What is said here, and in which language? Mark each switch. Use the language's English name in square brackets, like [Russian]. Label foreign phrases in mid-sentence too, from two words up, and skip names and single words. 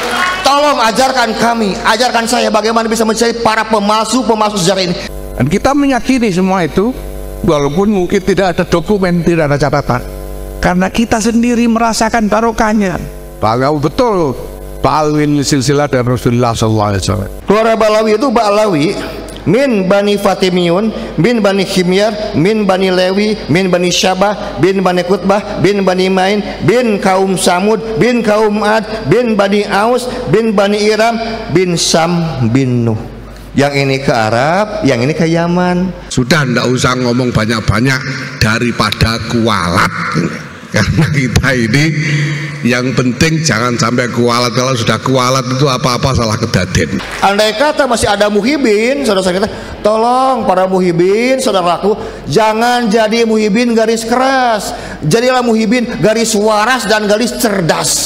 [Indonesian] Tolong ajarkan kami, ajarkan saya bagaimana bisa mencintai para pemalsu sejarah ini. Dan kita meyakini semua itu, walaupun mungkin tidak ada dokumen, tidak ada catatan, karena kita sendiri merasakan barokahnya. Bahwa betul Ba'alwin silsilah dan Rasulullah SAW. Keluarga Ba'alawi itu Ba'alawi min Bani Fatimiyun, min Bani Himyar, min Bani Lewi, min Bani Syabah, bin Bani Kutbah, bin Bani Main, bin kaum Samud, bin kaum Ad, bin Bani Aus, bin Bani Iram, bin Sam, bin Nuh. Yang ini ke Arab, yang ini ke Yaman. Sudah ndak usah ngomong banyak-banyak daripada kualat. Karena kita ini yang penting jangan sampai kualat. Kalau sudah kualat itu apa-apa salah kedaden. Andai kata masih ada muhibin, saudara-saudara kita, tolong para muhibin, saudaraku, jangan jadi muhibin garis keras, jadilah muhibin garis waras dan garis cerdas.